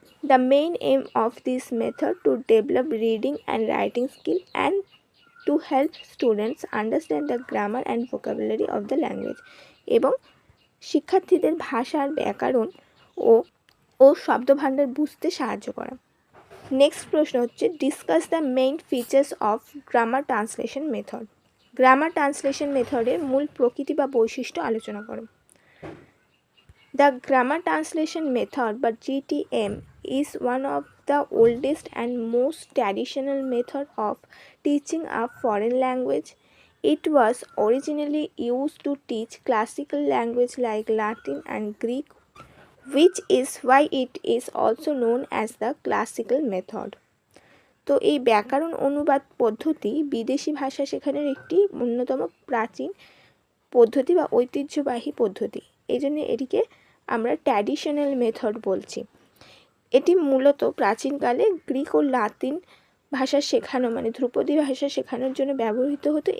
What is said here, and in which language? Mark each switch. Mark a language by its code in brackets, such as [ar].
[en] the main aim of this method to develop reading and writing skill and to help students understand the grammar and vocabulary of the language, [bn] এবং শিক্ষার্থীদের ভাষার ব্যাকরণ ও শব্দভাণ্ডার বুঝতে সাহায্য করা। [en] next [bn] প্রশ্ন হচ্ছে, [en] Discuss the main features of grammar translation method. [bn] Grammar translation মেথডের মূল প্রকৃতি বা বৈশিষ্ট্য আলোচনা করো। [en] The grammar translation method বা GTM is one of the oldest and most traditional method of teaching a foreign language. It was originally used to teach classical language like Latin and Greek, which is why it is also known as the classical method. [bn] তো এই ব্যাকরণ অনুবাদ পদ্ধতি বিদেশি ভাষা শেখানোর একটি অন্যতম প্রাচীন পদ্ধতি বা ঐতিহ্যবাহী পদ্ধতি। এই জন্য এটিকে আমরা ট্র্যাডিশনাল মেথড বলছি। এটি মূলত প্রাচীনকালে গ্রিক ও লাতিন ভাষা শেখানো মানে ধ্রুপদী ভাষা শেখানোর জন্য ব্যবহৃত হতো।